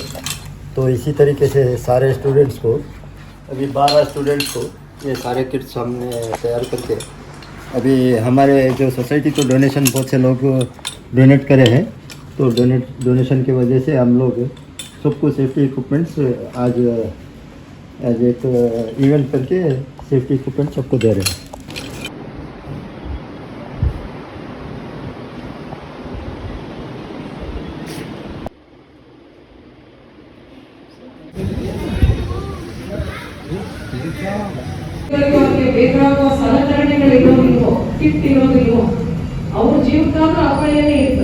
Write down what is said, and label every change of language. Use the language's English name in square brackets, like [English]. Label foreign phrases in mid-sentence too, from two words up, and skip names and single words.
[Hindi] तो इसी तरीके से सारे स्टूडेंट्स को, अभी 12 स्टूडेंट्स को ये सारे किट्स हमने तैयार करके अभी हमारे जो सोसाइटी को डोनेशन बहुत से लोग डोनेट करे हैं, तो डोनेशन की वजह से हम लोग सबको [English] safety equipments [Hindi] आज एक इवेंट करके [English] safety equipment [Hindi] सबको दे रहे हैं। [Kannada] ಬೇಕಾಗುವ ಸಲಕರಣೆಗಳಿರೋ ಕಿಟ್ ಇರೋದಿಲ್ವೋ ಅವ್ರ ಜೀವಕ್ಕಾದ್ರೂ ಅಪಾಯನೇ ಇತ್ತು.